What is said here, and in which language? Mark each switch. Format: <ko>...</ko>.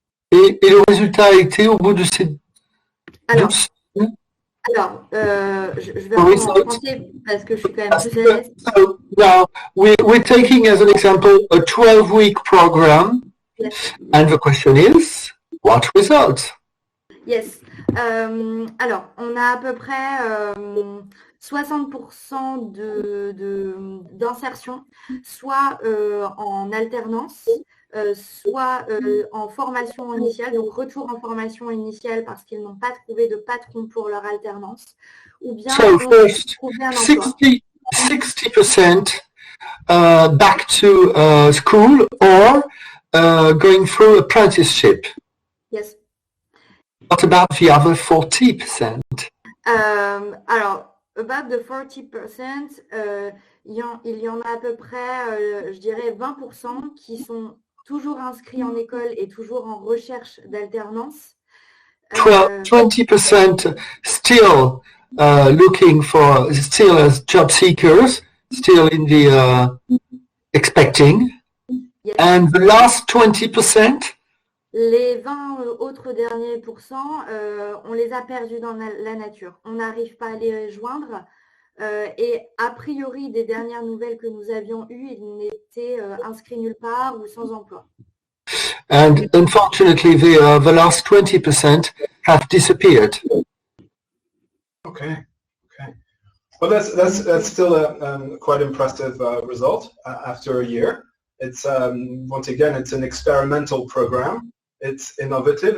<fr>Et le résultat a été au bout de ces... Alors, je vais reprendre en français parce que je suis quand même plus à l'aise.</fr> <en>So now we're taking as an example a 12-week program, Yes. and the question is, what results? Yes.</en> <fr>Alors, on a à peu près 60% d'insertion, soit en alternance, soit en formation initiale, donc retour en formation initiale parce qu'ils n'ont pas trouvé de patron pour leur alternance, ou bien</fr> <en>So first,</en> <fr>trouvé un emploi.</fr> <en>60% back to school or going through apprenticeship. Yes. What about the other 40%?</en> <fr>Alors,</fr> <en>about the 40%,</en> <fr>il y en a à peu près, je dirais 20% qui sont toujours inscrits en école et toujours en recherche d'alternance.</fr> <en>20% still looking for, still as job seekers, still in the expecting. Yes. And the last 20%?</en> <fr>Les 20 autres derniers pourcents, on les a perdus dans la nature. On n'arrive pas à les joindre. Et a priori, des dernières nouvelles que nous avions eues, ils n'étaient inscrits nulle part ou sans emploi.</fr> <en>And unfortunately, the last 20% have disappeared. Okay. Okay. Well, that's still a quite impressive result after a year. It's once again, it's an experimental program. It's innovative.</en>